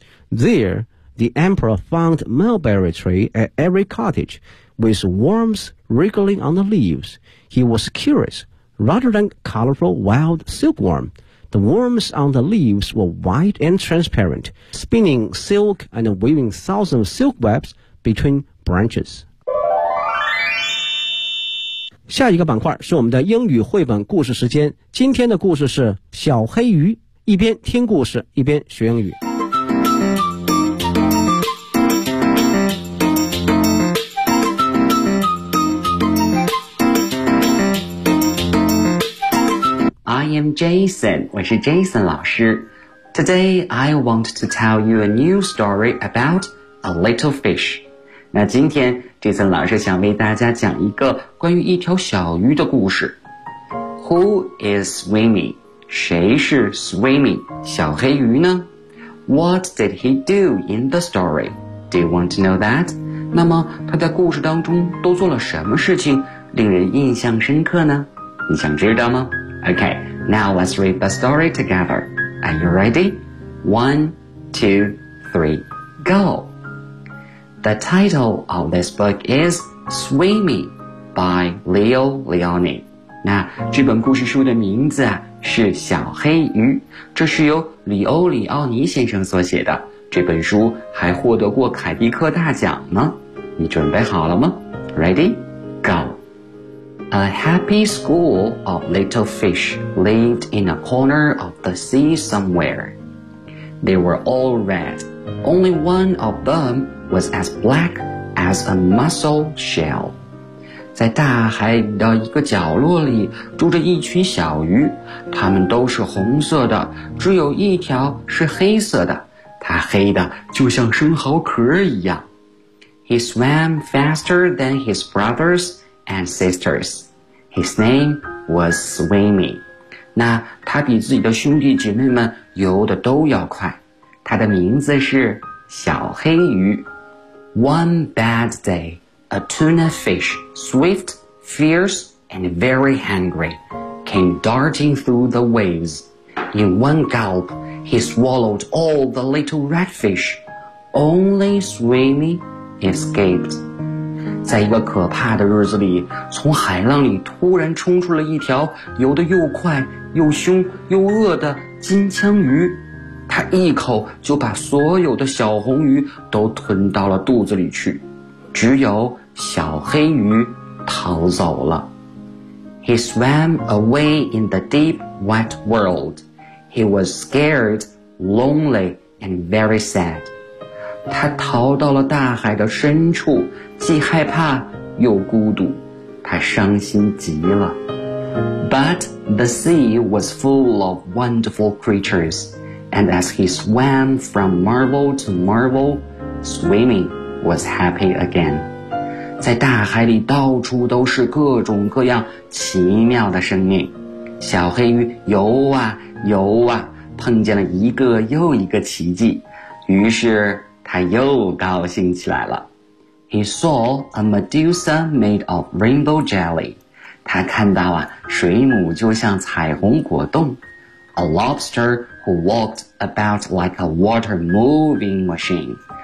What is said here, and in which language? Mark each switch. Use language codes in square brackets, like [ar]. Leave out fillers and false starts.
[en] There, the Emperor found mulberry tree at every cottage, with worms wriggling on the leaves. He was curious. Rather than colorful wild silkworm, the worms on the leaves were white and transparent, spinning silk and weaving thousands of silk webs between branches. [zh] 下一个板块是我们的英语绘本故事时间。今天的故事是小黑鱼，一边听故事一边学英语。 [en] I am Jason, [zh] 我是 Jason 老师。 [en] Today, I want to tell you a new story about a little fish. [zh] 那今天 Jason 老师想为大家讲一个关于一条小鱼的故事。 [en] Who is Swimmy? [zh] 谁是 Swimmy, 小黑鱼呢? [en] What did he do in the story? Do you want to know that? [zh] 那么他在故事当中都做了什么事情令人印象深刻呢? 你想知道吗? [en] Okay, now let's read the story together. Are you ready? 1, 2, 3, go! The title of this book is Swimmy by Leo Leoni. [zh] 那这本故事书的名字啊是小黑鱼，这是由里欧里奥尼先生所写的。这本书还获得过凯迪克大奖呢。你准备好了吗？ [en] Ready? Go! A happy school of little fish lived in a corner of the sea somewhere. They were all red. Only one of them was as black as a mussel shell. [zh] 在大海的一个角落里住着一群小鱼，它们都是红色的，只有一条是黑色的，它黑的就像生蚝壳一样。 [en] He swam faster than his brothers and sisters. His name was Swimmy. [zh] 那他比自己的兄弟姐妹们游得都要快。他的名字是小黑鱼。 [en] One bad day, a tuna fish, swift, fierce, and very hungry, came darting through the waves. In one gulp, he swallowed all the little red fish. Only Swimmy escaped. [zh] 在一个可怕的日子里，从海浪里突然冲出了一条游得又快又凶又恶的金枪鱼，它一口就把所有的小红鱼都吞到了肚子里去，只有小黑鱼逃走了。 [en] He swam away in the deep, wet world. He was scared, lonely, and very sad. [zh] 他逃到了大海的深处，既害怕又孤独，他伤心极了。 [en] But the sea was full of wonderful creatures, and as he swam from marvel to marvel, Swimmy was happy again. [zh] 在大海里到处都是各种各样奇妙的生命，小黑鱼游啊游啊，碰见了一个又一个奇迹，于是他又高兴起来了。 [en] He saw a Medusa made of rainbow jelly. [zh] 他看到啊，水母就像彩虹果冻。 [en] A lobster who walked about like a water moving machine.